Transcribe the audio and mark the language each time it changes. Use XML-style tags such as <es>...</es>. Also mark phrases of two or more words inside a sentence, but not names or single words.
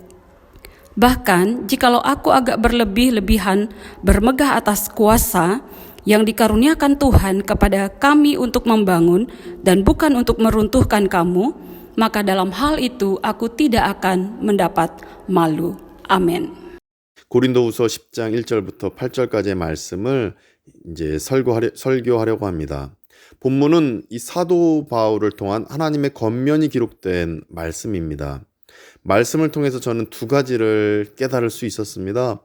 <id>Bahkan, jikalau aku agak berlebih-lebihan bermegah atas kuasa, yang dikaruniakan Tuhan kepada kami untuk membangun dan bukan untuk meruntuhkan kamu, maka dalam hal itu aku tidak akan mendapat malu. Amin.</id> <ko>고린도후서 10장 1절부터 8절까지의 말씀을 이제 설교하려고 합니다. 본문은 이 사도 바울을 통한 하나님의 권면이 기록된 말씀입니다. 말씀을 통해서 저는 두 가지를 깨달을 수 있었습니다.</ko>